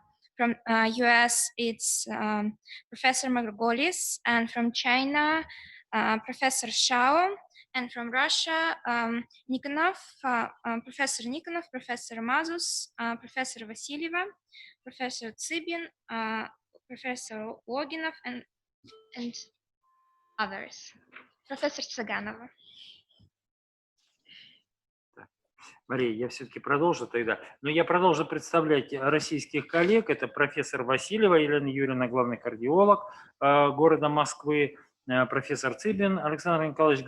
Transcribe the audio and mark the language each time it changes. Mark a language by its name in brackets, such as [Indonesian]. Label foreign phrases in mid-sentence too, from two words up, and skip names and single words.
[English] From US, it's Professor Margolis, and from China, Professor Shao, and from Russia, Nikonov, Professor Nikonov, Professor Mazus, Professor Vasilyeva, Professor Tsibin, Professor Loginov, and others. Professor Tsaganova. [Russian] Мария, я все-таки продолжу тогда. Но я продолжу представлять российских коллег. Это профессор Васильева Елена Юрьевна, главный кардиолог города Москвы, профессор Цыбин Александр Николаевич,